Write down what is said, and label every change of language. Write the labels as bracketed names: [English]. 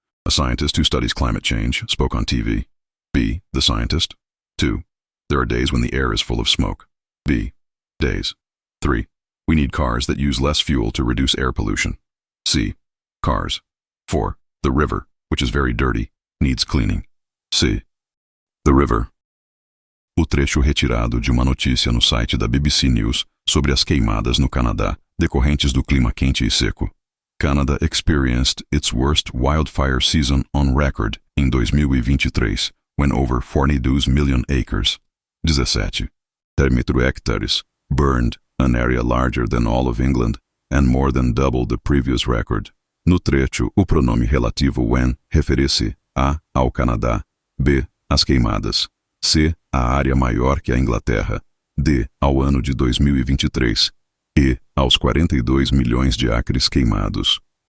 [English] A scientist who studies climate change spoke on TV. B. The scientist. 2. There are days when the air is full of smoke. B. Days. 3. We need cars that use less fuel to reduce air pollution. C. Cars. 4. The river, which is very dirty, needs cleaning. C. The river. [Portuguese] O trecho retirado de uma notícia no site da BBC News sobre as queimadas no Canadá, decorrentes do clima quente e seco. [English] Canada experienced its worst wildfire season on record [Portuguese] em [English] 2023, when over 42 million acres, 17 hectares, burned, an area larger than all of England, and more than double the previous record. [Portuguese] No trecho, o pronome relativo when refere-se a ao Canadá, b às queimadas, c à área maior que a Inglaterra, d ao ano de 2023, e aos 42 milhões de acres queimados.